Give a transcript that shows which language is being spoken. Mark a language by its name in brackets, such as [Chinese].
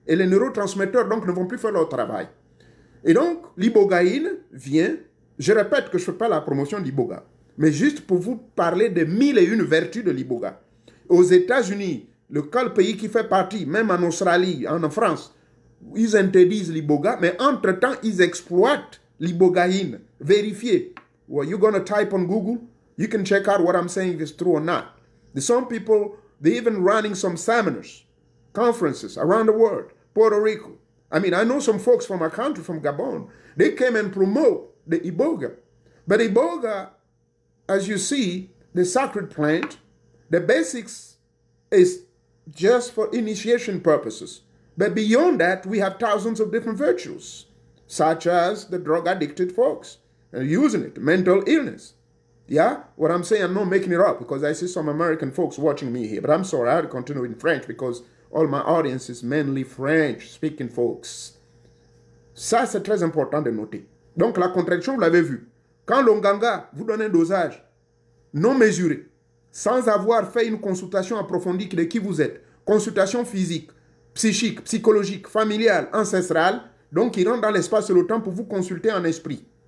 [French] Et les neurotransmetteurs, donc, ne vont plus faire leur travail. Et donc, l'ibogaïne vient, je répète que je ne fais pas la promotion d'iboga, mais juste pour vous parler de 1001 vertus de l'iboga. Aux États-Unis, le quel pays qui fait partie, même en Australie, en France, ils interdisent l'iboga, mais entre-temps, ils exploitent l'ibogaïne. Vérifiez. [English] Well, you're going to type on Google, you can check out what I'm saying is true or not. Some people, they're even running some seminars, conferences around the world, Puerto Rico. I mean, I know some folks from our country, from Gabon, they came and promote the iboga. But iboga, as you see, the sacred plant, the basics is just for initiation purposes. But beyond that, we have thousands of different virtues, such as the drug-addicted folks. using it. Mental illness. Yeah, what I'm saying, I'm not making it up because I see some American folks watching me here. But I'm sorry, I have to continue in French because all my audience is mainly French-speaking folks. [French] Ça, c'est très important de noter. Donc, la contradiction, vous l'avez vu. Quand l'Onganga vous donne un dosage non mesuré, sans avoir fait une consultation approfondie de qui vous êtes, consultation physique, psychique, psychologique, familiale, ancestrale, donc il rentre dans l'espace et le temps pour vous consulter en esprit.